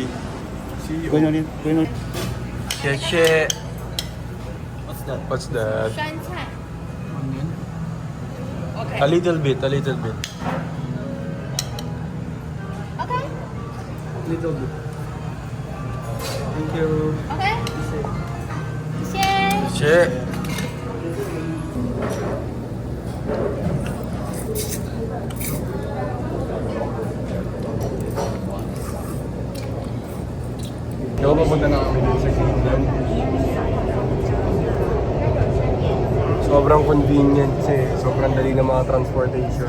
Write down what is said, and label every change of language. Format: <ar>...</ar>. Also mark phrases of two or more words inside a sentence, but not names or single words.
<en>Going on here? Going on. Cheche. What's that? What's that?</en> <zh>酸菜</zh> <en>Onion. ，OK A little bit, a little bit. OK Little bit. Thank you.</en> <zh>OK，谢谢。</zh> <en>Che.</en> <tl>Ikaw papunta na kami dun sa Greenland. Sobrang convenient kasi sobrang dali ng mga transportation.</tl>